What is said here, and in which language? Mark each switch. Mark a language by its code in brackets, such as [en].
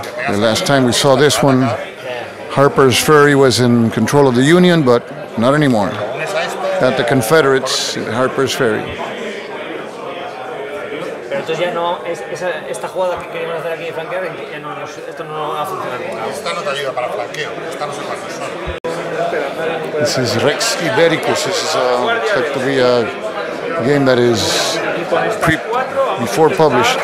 [en] The last time we saw this one, Harper's Ferry was in control of the Union, but not anymore. At the Confederates, Harper's Ferry. [es] Pero entonces ya no, esta jugada que queríamos hacer aquí de flanquear, ya no, esto no va a funcionar. Esta no te ayuda para flanqueo, esta no se puede usar. [en] This is Rex Ibericus. This is expected to be a game that is before published.